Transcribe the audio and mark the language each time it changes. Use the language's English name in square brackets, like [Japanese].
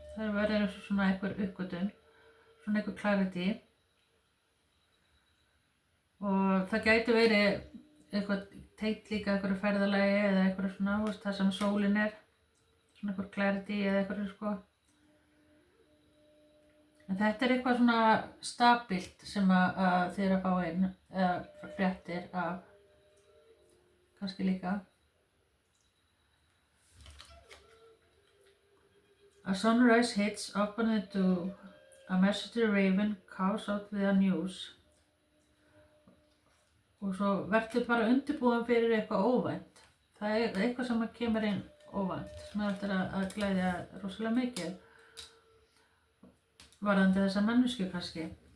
[Icelandic] Það verður svona einhver uppgötvun, svona einhver clarity og það gæti verið eitthvað tengt líka einhverju ferðalagi eða einhverju svona, það sem sólin er, svona einhver clarity eða einhverju, sko. En þetta er eitthvað svona stabílt sem að þið eru að fá inn, eða fréttir af, kannski líka. [English] A sunrise hits, open the door. A messenger raven calls out with the news. [Icelandic] Og svo verður bara undirbúin fyrir eitthvað óvænt. Það eitthvað sem kemur inn óvænt, sem eftir að glæðja rosalega mikið. Varðandi þessa manneskju kannski.